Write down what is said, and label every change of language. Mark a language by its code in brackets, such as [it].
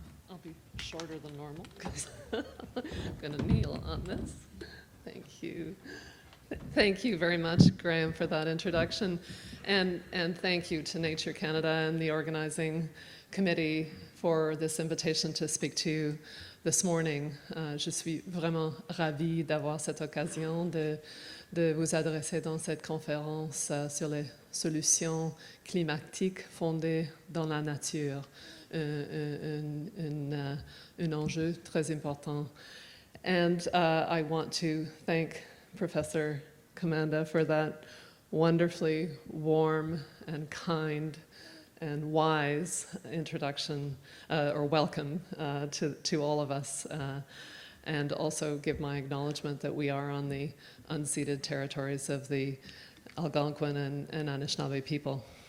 [en] I'll be shorter than normal because I'm going to kneel on this. Thank you. Thank you very much, Graham, for that introduction. And thank you to Nature Canada and the organizing committee for this invitation to speak to you this morning. [fr] Je suis vraiment ravie d'avoir cette occasion de vous adresser dans cette conférence sur les solutions climatiques fondées dans la nature, un enjeu très important. [en] And I want to thank Professor Commanda for that wonderfully warm and kind and wise introduction or welcome to all of us, and also give my acknowledgement that we are on the unceded territories of the Algonquin and Anishinaabe people.